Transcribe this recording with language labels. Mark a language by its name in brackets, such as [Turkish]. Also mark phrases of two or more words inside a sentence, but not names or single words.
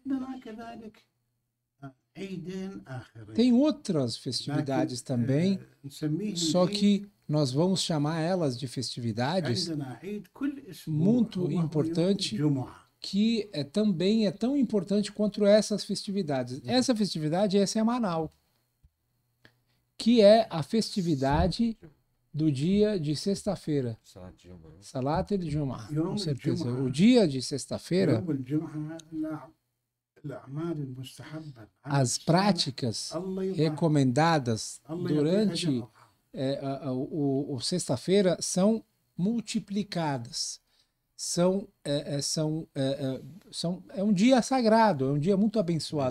[Portuguese] Tem outras festividades também, só que nós vamos chamar elas de festividades muito importante, que também é tão importante quanto essas festividades. Essa festividade é semanal, que é a festividade do dia de sexta-feira. [Arabic] صلاة الجمعة, [Portuguese] com certeza. O dia de sexta-feira, as práticas recomendadas durante o sexta-feira são multiplicadas. É um dia sagrado, é um dia muito abençoado.